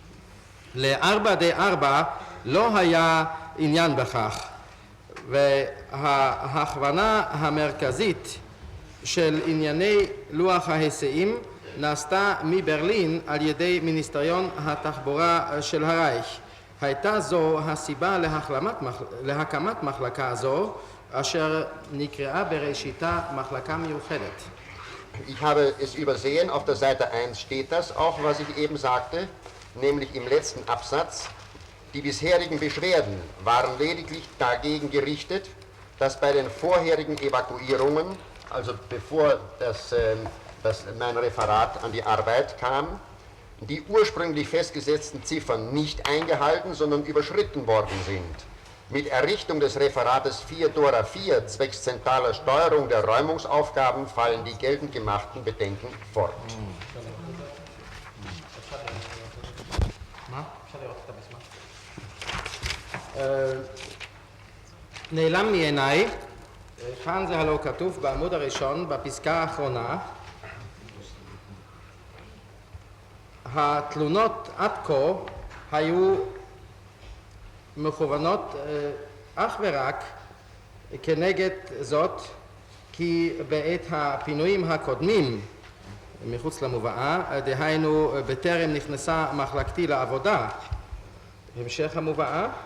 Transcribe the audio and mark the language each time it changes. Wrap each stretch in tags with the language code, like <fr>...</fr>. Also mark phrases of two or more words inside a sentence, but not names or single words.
<he>ל4D4 לא היה עניין בכך, וההכוונה המרכזית של ענייני לוח ההיסעים נעשתה מברלין על ידי מיניסטריון התחבורה של הרייך. הייתה זו הסיבה להקמת מחלקה זו, אשר נקראה בראשיתה מחלקה מיוחדת.</he> <de>Ich habe es übersehen, auf der Seite 1 steht das auch, was ich eben sagte, nämlich im letzten Absatz. Die bisherigen Beschwerden waren lediglich dagegen gerichtet, dass bei den vorherigen Evakuierungen, also bevor mein Referat an die Arbeit kam, die ursprünglich festgesetzten Ziffern nicht eingehalten, sondern überschritten worden sind. Mit Errichtung des Referates 4 Dora 4 zwecks zentraler Steuerung der Räumungsaufgaben fallen die geltend gemachten Bedenken fort.</de> <he>נעלם מעיניי, כאן זה הלא כתוב בעמוד הראשון, בפסקה האחרונה, התלונות עד כה היו מכוונות אך ורק כנגד זאת, כי בעת הפינויים הקודמים מחוץ למובאה, דהיינו בטרם נכנסה מחלקתי לעבודה, המשך המובאה,</he>